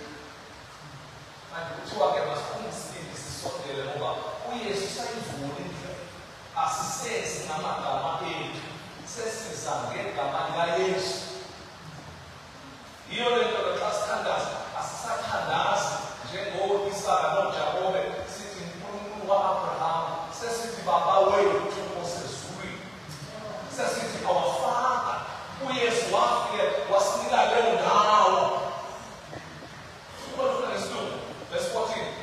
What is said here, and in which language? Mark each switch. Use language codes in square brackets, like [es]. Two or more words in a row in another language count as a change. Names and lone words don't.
[xh] Manje kuthiwa-ke masifune isibindi sisondele ngoba uYesu sayivula indlela. Asisezi ngamagama ethu sesiza ngegama likaYesu. Yiyo le nto xa sithandaza asisathandazi njengo-Isaka noJakobe sithi uNkulunkulu wa-Abrahama, sesithi baba wethu osezulwini, sesithi [en] our Father. [xh] uYesu wafike wasinika leyo ndawo. [en] Verse 14.